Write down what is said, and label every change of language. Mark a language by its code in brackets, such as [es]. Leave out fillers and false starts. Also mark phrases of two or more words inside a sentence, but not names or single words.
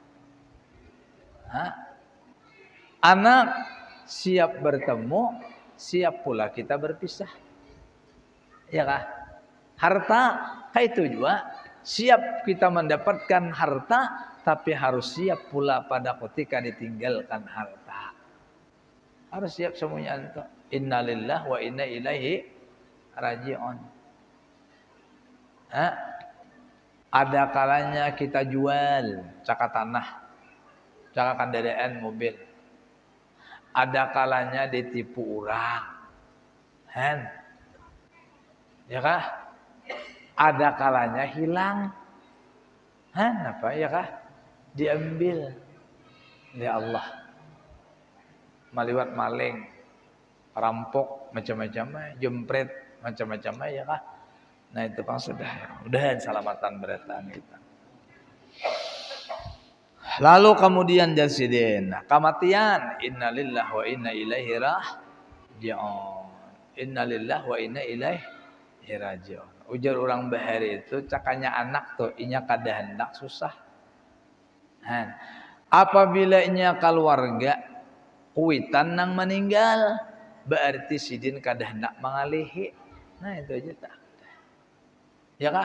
[bjn] Anak siap bertemu, siap pula kita berpisah. Ya kan? Harta kayak itu juga. Siap kita mendapatkan harta, tapi harus siap pula pada ketika ditinggalkan harta. Harus siap semuanya itu. [ar] إنا لله وإنا إليه راجعون. [bjn] Ada kalanya kita jual caka tanah, caka kendaraan mobil. Ada kalanya ditipu orang. Ya kah? Ada kalanya hilang. Apa ya kah? Diambil oleh Allah. Maliwat maling, rampok macam-macam, jempret macam-macam ya kah? Nah itu kan sudah selamatan berataan kita. Lalu kemudian jasidin, kematian, [ar] إنا لله وإنا إليه راجعون. إنا لله وإنا إليه راجعون. [bjn] Ujar orang bahari itu cakanya anak tuh inya kada hendak susah. Apabila inya keluarga kuitan nang meninggal, berarti sidin kada hendak mengalihi. Nah itu aja tak. Ya kah?